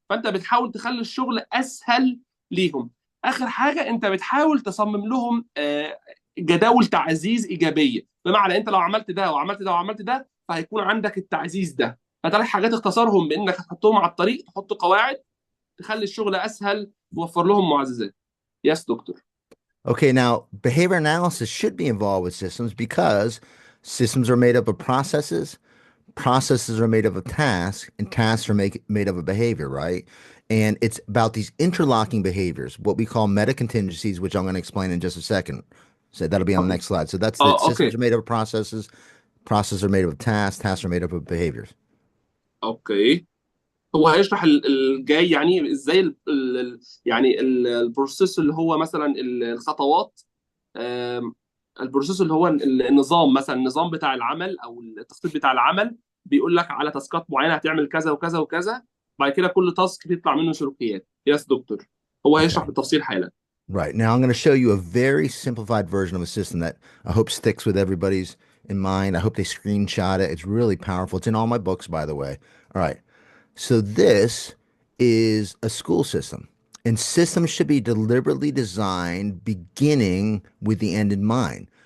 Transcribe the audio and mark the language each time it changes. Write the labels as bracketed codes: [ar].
[ar] فانت بتحاول تخلي الشغل اسهل ليهم. اخر حاجه انت بتحاول تصمم لهم جداول تعزيز ايجابيه، بمعنى انت لو عملت ده وعملت ده وعملت ده فهيكون عندك التعزيز ده. فثلاث حاجات اختصارهم بانك هتحطهم على الطريق، تحط قواعد تخلي الشغل اسهل، توفر لهم معززات. [en] Yes doctor. Okay, now behavior analysis should be involved with systems because systems are made up of processes, processes are made up of tasks, and tasks are made up of behavior, right? And it's about these interlocking behaviors, what we call meta contingencies, which I'm going to explain in just a second. So that'll be on the next slide. So that's the systems okay. are made up of processes, processes are made up of tasks, tasks are made up of behaviors. Okay. [ar] هو هيشرح الجاي يعني ازاي يعني البروسيس اللي هو مثلا الخطوات، البروسيس اللي هو النظام، مثلا النظام بتاع العمل او التخطيط بتاع العمل بيقول لك على تاسكات معينه هتعمل كذا وكذا وكذا، بعد كده كل تاسك بيطلع منه سلوكيات. [en] Yes doctor. [ar] هو هيشرح [en] Okay. [ar] بالتفصيل حالا. [en] Right. Now I'm going to show you a very simplified version of a system that I hope sticks with everybody's in mind. I hope they screenshot it. It's really powerful. It's in all my books, by the way. All right. So this is a school system, and systems should be deliberately designed beginning with the end in mind.